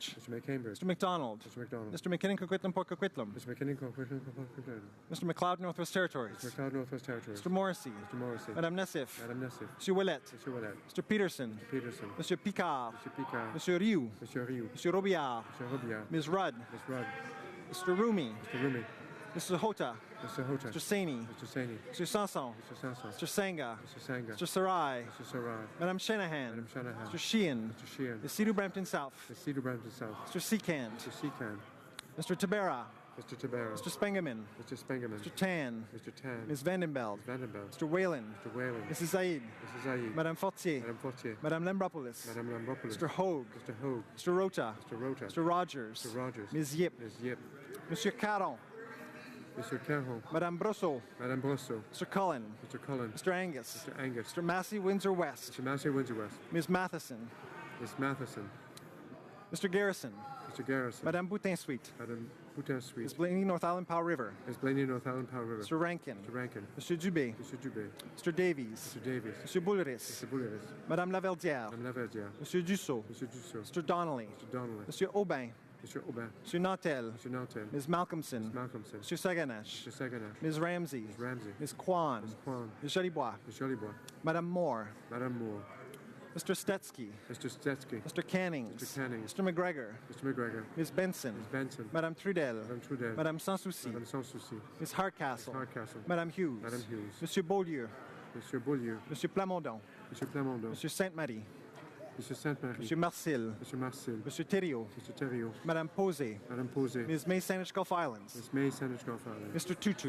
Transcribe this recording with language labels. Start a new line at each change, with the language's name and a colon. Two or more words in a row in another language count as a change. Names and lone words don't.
English: McCambridge. Mr. McDonald. Mr. McDonald. Mr. McKinnon Coquitlam Port Coquitlam. Mr. McKinnon, Mr. McLeod Northwest Territories. Mr. McLeod, Northwest Territories. Mr. Morrissey. Mr. Morrissey. Madame Nessif. Madame Nessif. Mr. Ouellet. Mr. Ouellet. Mr. Peterson. Mr. Peterson. Mr. Picard. Mr. Picard. Mr. Rioux. Mr. Rioux. Mr. Robillard. Mr. Robillard. Ms. Rudd. Ms. Rudd. Mr. Rumi. Mr. Rumi. Mr. Hota. Mr. Hota. Mr. Saini. Mr. Saini. Mr. Sanson. Mr. Sanson. Mr. Sanga. Mr. Sanga. Mr. Sarai. Mr. Sarai. Madame Shanahan. Madame Shanahan. Mr. Sheehan. Mr. Sheehan. The Cedar Brampton South. The Cedar Brampton South. Mr. Seacant. Mr. Seacant. Mr. Tabera. Mr. Tabarrok. Mr. Spengeman. Mr. Spengeman. Mr. Tan. Mr. Tan. Ms. Vandenbeld. Vandenbeld. Mr. Whalen. Mr. Whalen. Mrs. Zaid. Mrs. Zaid. Madame Fortier. Madame Fortier. Madame Lambropoulos. Madame Lambropoulos. Mr. Hogue. Mr. Hogue. Mr. Rota. Mr. Rota. Mr. Rogers. Mr. Rogers. Ms. Yip. Ms. Yip. Monsieur Caron. Mr. Caron. Madame Brosseau. Madame Brosseau. Mr. Cullen. Mr. Cullen. Mr. Angus. Mr. Angus. Mr. Massey Windsor West. Mr. Massey Windsor West. Ms. Matheson. Ms. Matheson. Mr. Garrison. Mr. Garrison. Madame Boutin-Suite. Madame Boutin-Suite. Ms. Blaney, North Island Powell River. Ms. Blaney, North Island Powell River. Mr. Rankin. Mr. Rankin. Mr. Dubé. Mr. Dubé. Mr. Davies. Mr. Davies. Mr. Bouleris. Mr. Bouleris. Madame Laverdière. Madame Laverdière. Monsieur Dussault. Mr. Dussault. Mr. Donnelly. Mr. Donnelly. Monsieur Aubin. Mr. Aubin. Monsieur Nantel. Mr. Nantel. Ms. Malcolmson. Ms. Malcolmson. Monsieur Saganash. Mr. Saganash. Ms. Ramsey. Ms. Ramsey. Ms. Kwan. Ms. Kwan. Ms. Jolibois. Ms. Jolibois. Madame Moore. Madame Moore. Mr. Stetsky. Mr. Stetsky. Mr. Cannings. Mr. Cannings. Mr. McGregor. Mr. McGregor. Ms. Benson. Ms. Benson. Madame Trudel. Madame Trudel. Madame Sanssouci. Madame Sanssouci. Ms. Hardcastle. Ms. Hardcastle. Madame Hughes. Madame Hughes. Monsieur Beaulieu. Monsieur Beaulieu. Monsieur Plamondon. Monsieur Plamondon. Monsieur Sainte-Marie. Monsieur Sainte-Marie. Monsieur Marcil. Monsieur Marcil. Monsieur Thériault. Mr. Thériault. Madame Posey. Madame Posey. Ms. May Saanich Gulf Islands. Ms. May Saanich Gulf Islands. Mr. Tutu.